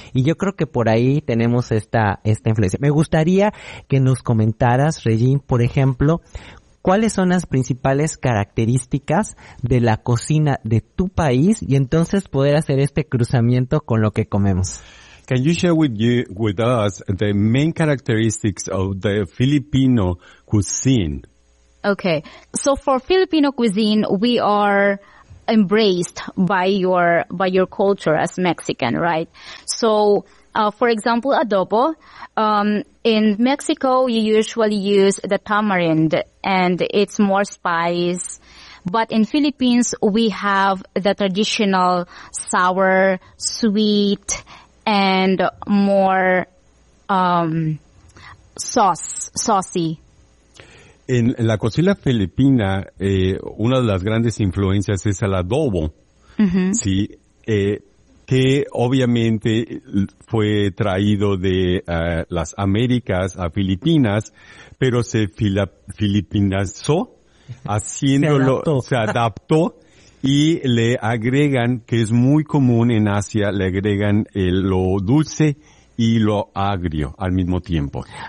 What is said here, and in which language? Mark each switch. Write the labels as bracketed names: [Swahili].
[Spanish] Y yo creo que por ahí tenemos esta influencia. Me gustaría que nos comentaras, Regine, por ejemplo, ¿cuáles son las principales características de la cocina de tu país? Y entonces poder hacer este cruzamiento con lo que comemos. [English] Can you share with us the main characteristics of the Filipino cuisine? Okay. So for Filipino cuisine, we are embraced by your culture as Mexican, right? So, for example, adobo, in Mexico, you usually use the tamarind and it's more spice. But in Philippines, we have the traditional sour, sweet, and more, saucy. [Spanish] En la cocina filipina, una de las grandes influencias es el adobo, sí, que obviamente fue traído de las Américas a Filipinas, pero se filipinazó, haciéndolo, se adaptó y le agregan, que es muy común en Asia, le agregan lo dulce y lo agrio al mismo tiempo.